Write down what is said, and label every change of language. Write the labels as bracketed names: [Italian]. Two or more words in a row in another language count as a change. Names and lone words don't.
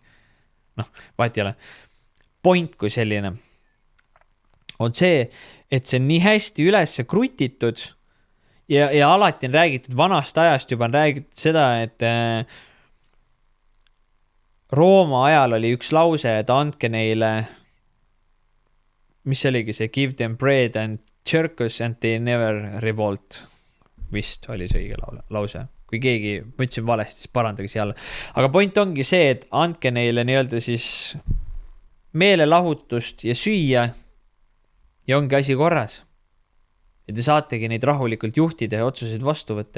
[Estonian] Vahet ei ole. Point kui selline on see, et see on nii hästi üles krutitud ja alati on räägitud vanast ajast juba on räägitud seda, et Rooma ajal oli üks lause, et andke neile, mis oligi see, [English] give them bread and circus and they never revolt. [Estonian] Vist oli see õige lause. Kui keegi mõtlesin valesti, siis parandage siia alla. Aga point ongi see, et andke neile nii-öelda siis meelelahutust ja süüa ja ongi asi korras. Ja te saategi neid rahulikult juhtida ja otsuseid vastu võtta.